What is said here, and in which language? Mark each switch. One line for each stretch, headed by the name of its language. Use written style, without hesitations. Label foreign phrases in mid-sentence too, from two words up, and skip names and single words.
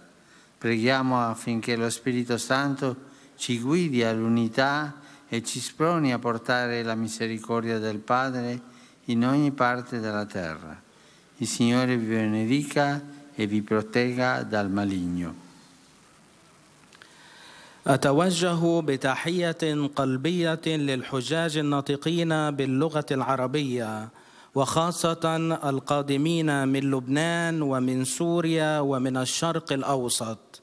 Italian: Preghiamo affinché lo Spirito Santo ci guidi all'unità e ci sproni a portare la misericordia del Padre in ogni parte della terra. Il Signore vi benedica e vi protegga dal maligno.
Arabic: أتوجه بتحية قلبية للحجاج الناطقين باللغة العربية، وخاصة القادمين من لبنان ومن سوريا ومن الشرق الأوسط.